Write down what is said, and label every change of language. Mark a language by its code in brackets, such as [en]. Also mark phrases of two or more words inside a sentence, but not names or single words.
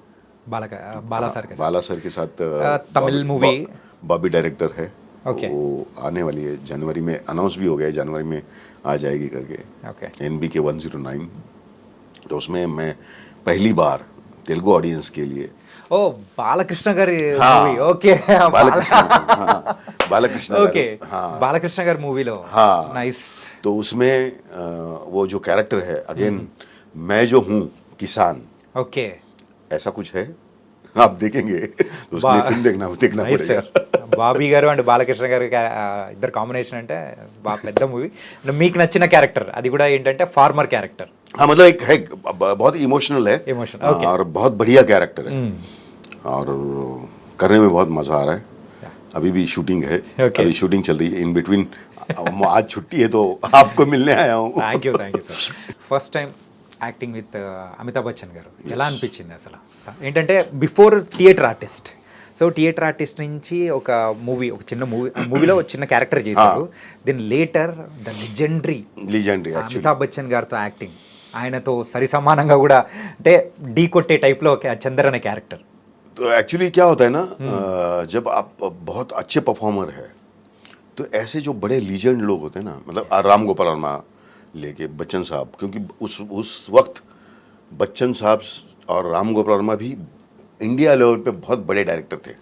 [hi] बाला सर के साथ [en] Tamil movie, [hi] बॉबी डायरेक्टर है, वो आने वाली है जनवरी में, अनाउंस भी हो गया है, जनवरी में आ जाएगी करके, NBK 109। तो उसमें मैं पहली बार [en] Telugu audience [hi] के लिए [te] ఓ బాలకృష్ణ గారి [hi] हाँ। [en] movie okay [hi] बालकृष्ण हाँ, बालकृष्ण [te] ఓకే [hi] हाँ [te] బాలకృష్ణ గారి మూవీలో [hi] हाँ [te] నైస్ [hi] तो उसमें वो जो कैरेक्टर है अगेन मैं जो हूँ किसान [te] ఓకే [hi] ऐसा कुछ है आप देखेंगे तो उसके लिए फिल्म देखना [te] నైస్ [hi] पड़ेगा [te] సార్ బాబీ గారు అండ్ బాలకృష్ణ గారు ఇద్దరు కాంబినేషన్ అంటే బాగా పెద్ద మూవీ మీకు నచ్చిన క్యారెక్టర్ అది కూడా ఏంటంటే [en] farmer character [hi] हाँ मतलब एक है बहुत इमोशनल है [en] Emotional, okay. [hi] और बहुत बढ़िया कैरेक्टर है और करने में बहुत मजा आ रहा है अभी भी शूटिंग है [en] Okay. [hi] अभी शूटिंग चल रही है [en] in between [hi] आज छुट्टी है तो आपको मिलने आया हूँ [en] thank you sir first time acting with Amitabh Bachchan [te] గారు ఎలా అనిపించింది అసలు ఏంటంటే [en] before theater artist so theater artist [te] నుంచి ఒక చిన్న మూవీలో ఒక చిన్న క్యారెక్టర్ చేశారు [en] then later the legendary legendary actually [te] అమితాబ్ బచ్చన్ గారితో యాక్టింగ్ ఆయనతో సరి సమానంగా కూడా అంటే ఢీ కొట్టే టైప్లో చందర్ అనే క్యారెక్టర్ [hi] तो एक्चुअली क्या होता है ना जब आप बहुत अच्छे परफॉर्मर है तो ऐसे जो बड़े लीजेंड लोग होते हैं ना मतलब राम गोपाल वर्मा लेके बच्चन साहब क्योंकि उस वक्त बच्चन साहब और राम गोपाल वर्मा भी [en] India level [hi] पे बहुत बड़े डायरेक्टर थे